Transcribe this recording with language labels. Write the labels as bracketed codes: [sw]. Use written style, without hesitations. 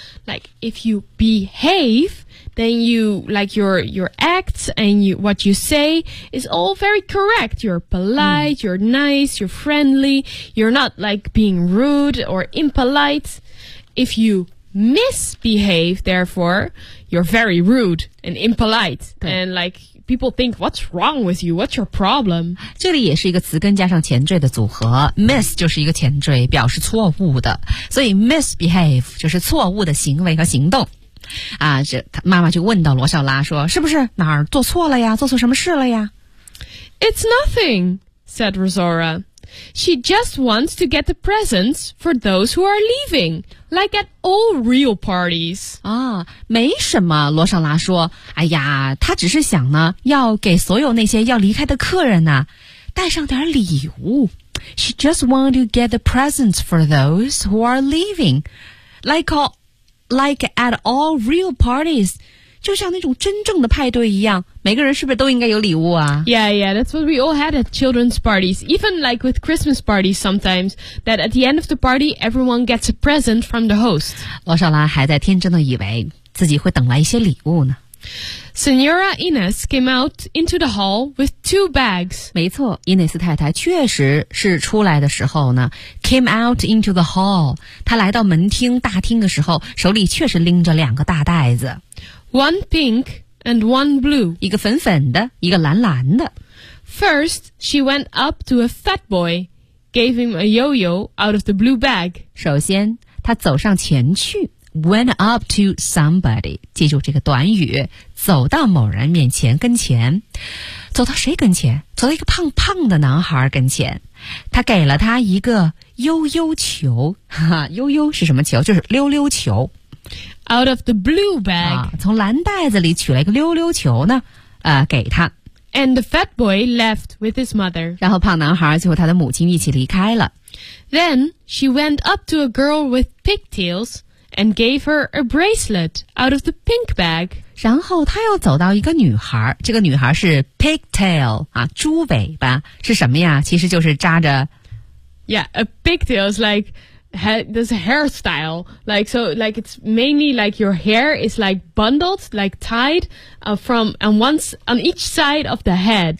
[en] Like, if you behave, then you, like, your acts and you, what you say is all very correct. You're polite,you're nice, you're friendly, you're not, like, being rude or impolite. If youmisbehave, therefore, you're very rude and impolite. And like, people think, what's wrong with you? What's your problem? [zh] 这里也是一个词根加上前缀的组合。Miss 就是一个前缀，表示错误的。所以 misbehave 就是错误的行为和行动。啊，这妈妈就问到罗少拉说，是不是哪儿做错了呀？做错什么事了呀？ [en] It's nothing, said Rosora. She just wants to get the presents for those who are leaving, like at all real parties. [zh] 啊，没什么，罗少拉说。哎呀，她只是想呢，要给所有那些要离开的客人呢，带上点礼物。 [en] She just wants to get the presents for those who are leaving, like at all real parties. [zh] 就像那种真正的派对一样，每个人是不是都应该有礼物啊？ [en] Yeah, yeah, that's what we all had at children's parties. Even like with Christmas parties sometimes, that at the end of the party, everyone gets a present from the host. [zh] 罗少拉还在天真的以为自己会等来一些礼物呢。 [en] Senora Ines came out into the hall with two bags. [zh] 没错，伊内斯太太确实是出来的时候呢 [en] came out into the hall. [zh] 她来到门厅大厅的时候，手里确实拎着两个大袋子。 [en] One pink and one blue. [zh] 一个粉粉的，一个蓝蓝的。 [en] First, she went up to a fat boy, gave him a yo-yo out of the blue bag. [zh] 首先，她走上前去 , [en] went up to somebody. [zh] 记住这个短语，走到某人面前跟前。走到谁跟前？走到一个胖胖的男孩跟前。她给了他一个yo-yo球。yo-yo 是什么球？就是溜溜球。 [en] Out of the blue bag. [zh] 从蓝袋子里取了一个溜溜球呢，给他。 [en] And the fat boy left with his mother. [zh] 然后胖男孩就和他的母亲一起离开了。 [en] Then she went up to a girl with pigtails and gave her a bracelet out of the pink bag. [zh] 然后他又走到一个女孩，这个女孩是 pigtail, 啊，猪尾巴，是什么呀？其实就是扎着。 [en] Yeah, a pigtail is like,this hairstyle, like, so, like, it's mainly like your hair is like bundled, like tied, from, and once, on each side of the head.